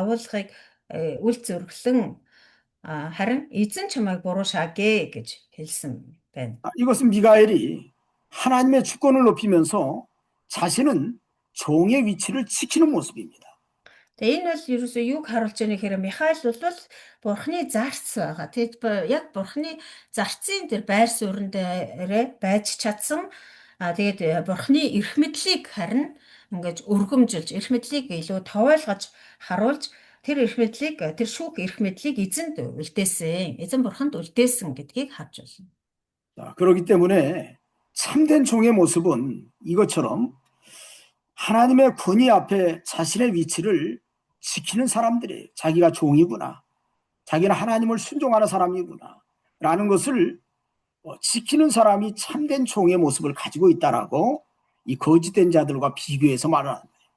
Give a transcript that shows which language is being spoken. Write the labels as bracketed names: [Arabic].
[Mongolian] Явуулахыг үл зүрхлэн харин эзэн чамайг буруушаагэ гэж хэлсэн байна. [Korean] 이것은 미가엘이 하나님의 주권을 높이면서 자신은 종의 위치를 지키는 모습입니다. [Mongolian] Тэгээ энэ бол ерөөсөө юг харуулж байгаа нэхээр Михаил бол бурхны зарц байгаа. Тэгээд яг бурхны зарцын тэр байр суурин дээрээ байж чадсан. Тэгээд бурхны эрх мэдлийг харин ингэж өргөмжилж, эрх мэдлийг илүү товойлгож харуулж тэр эрх мэдлийг тэр шүүх эрх мэдлийг эзэнд үлдээсэн. Эзэн бурханд үлдээсэн гэдгийг харж байна. [Korean] 그렇기 때문에 참된 종의 모습은 이것처럼 하나님의 권위 앞에 자신의 위치를 지키는 사람들이 자기가 종이구나. 자기는 하나님을 순종하는 사람이구나. 라는 것을 지키는 사람이 참된 종의 모습을 가지고 있다라고 이 거짓된 자들과 비교해서 말을 합니다.